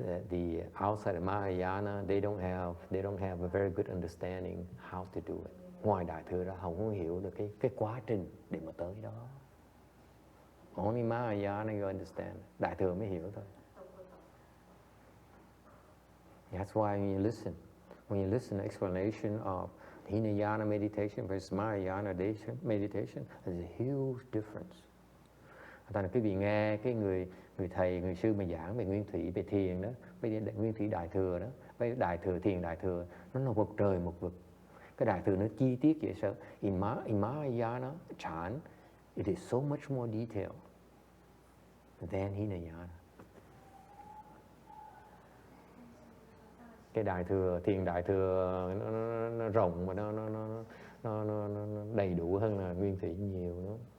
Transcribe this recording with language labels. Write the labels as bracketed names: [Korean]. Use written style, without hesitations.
[English] The outside of Mahayana, they don't have a very good understanding how to do it. [Vietnamese] Ngoài Đại thừa ra không hiểu được cái quá trình để mà tới đó. [English] Only Mahayana you understand. [Vietnamese] Đại thừa mới hiểu thôi. [English] That's why when you listen to explanation of Hinayana meditation versus Mahayana meditation, there's a huge difference. [Vietnamese] Thành ra quý vị nghe cái người thầy, người sư mà giảng về nguyên thủy, về thiền đó, về nguyên thủy Đại thừa đó, về Đại thừa, thiền Đại thừa, nó là một trời một vực. Cái Đại thừa nó chi tiết dễ sợ. [English] In Mahayana chant, it is so much more detailed than Hinayana. [Vietnamese] Cái Đại thừa, thiền Đại thừa nó rộng mà nó đầy đủ hơn là nguyên thủy nhiều nữa.